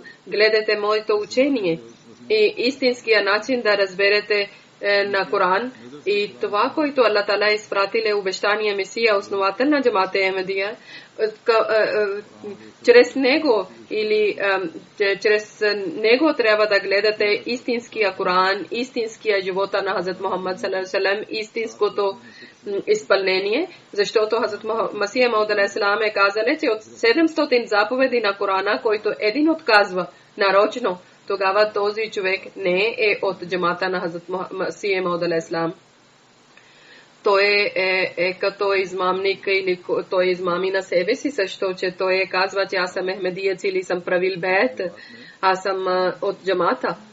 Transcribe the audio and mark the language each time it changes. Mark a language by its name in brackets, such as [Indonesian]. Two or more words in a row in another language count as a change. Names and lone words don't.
[Bulgarian] Гледате моето учение и истинския начин да разберете на Коран и това, което Аллах Таала изпратил е обещания Месия, основател на Джамат Ахмадия, чрез него или чрез него трябва да гледате истинския Коран, истинския живота на Хазрат Мухаммад [Arabic] صلى الله عليه وسلم, [Bulgarian] истинското изпълнение, защото Хазрат Масия Мауд алейхиссалам е казале, че от 700 заповеди на Корана, който един отказва нарочно, тогава този човек не е от джамата на Хазрат Масия Мауд алейхиссалам. Той е като измамник или той измами на себе си също, че той казва, че аз съм Ахмедиец или съм правил бейт, аз съм от джамата.